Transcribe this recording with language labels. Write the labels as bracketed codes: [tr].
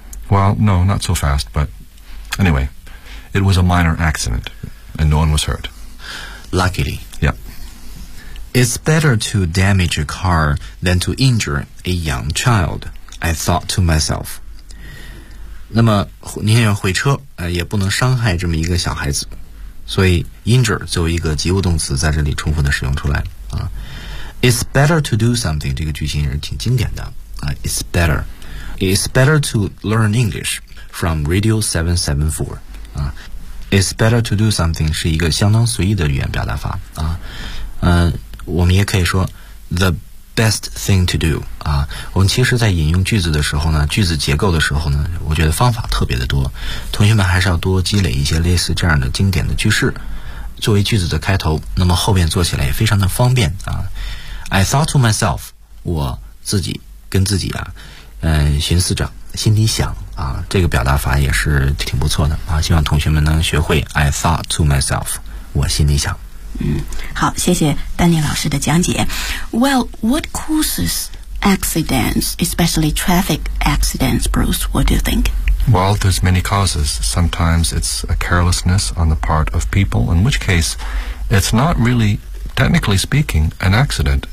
[en] Well, no, not so fast, but anyway, it was a minor accident, and no one was hurt. Luckily. Yeah. It's better to damage a car than to injure a young child, I thought to myself. [zh] 那么宁愿毁车也不能伤害这么一个小孩子所以 injure 作为一个及物动词在这里充分的使用出来啊。 [en] It's better to do something [zh] 这个句型也是挺经典的啊。 [en] It's better It's better to learn English from Radio 774、It's better to do something [zh] 是一个相当随意的语言表达法啊。我们也可以说 [en] The best thing to do. [zh] 啊，我们其实在引用句子的时候呢，句子结构的时候呢，我觉得方法特别的多。同学们还是要多积累一些类似这样的经典的句式，作为句子的开头，那么后面做起来也非常的方便啊。 [en] I thought to myself, [zh] 我自己跟自己啊，寻思着，心里想啊，这个表达法也是挺不错的啊。希望同学们能学会 [en] I thought to myself, [zh] 我心里想。嗯，好，谢谢丹尼老师的讲解。 [en] Well, what causes accidents, especially traffic accidents, Bruce? What do you think? Well, there's many causes. Sometimes it's a carelessness on the part of people, in which case, it's not really, technically speaking, an accident.